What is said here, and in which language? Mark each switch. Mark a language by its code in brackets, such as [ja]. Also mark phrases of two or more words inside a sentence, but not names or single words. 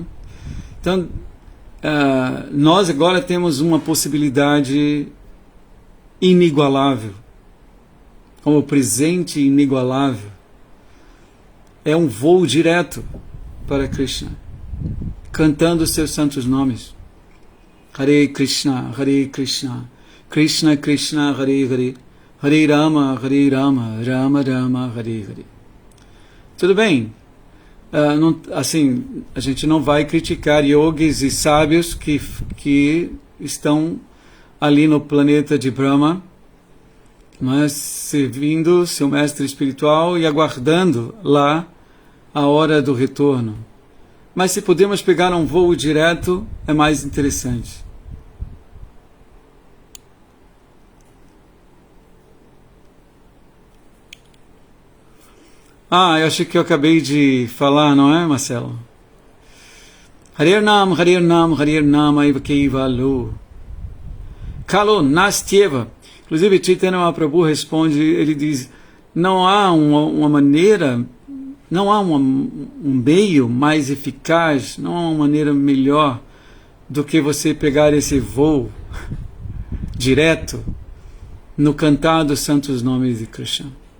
[pt] Então, nós agora temos uma possibilidade inigualável, como presente inigualável. É um voo direto para Krishna, cantando os seus santos nomes. [sa] Hare Krishna, Krishna Krishna, Hare Hare, Hare Rama, Rama Rama, Hare Hare. [pt] Tudo bem, assim, a gente não vai criticar yogis e sábios que estão ali no planeta de Brahma, mas servindo seu mestre espiritual e aguardando lá a hora do retorno. mas se pudermos pegar um voo direto, é mais interessante. Eu achei que eu acabei de falar, não é, Marcelo? [sa] Harir Nam, Harir Nam, Harir Nam, Aivakeiva Lo. Kalo Nastyeva. [pt] Inclusive, Chaitanya Mahaprabhu responde, ele diz, não há uma maneira, não há um meio mais eficaz, não há uma maneira melhor do que você pegar esse voo direto no cantar dos santos nomes de Krishna.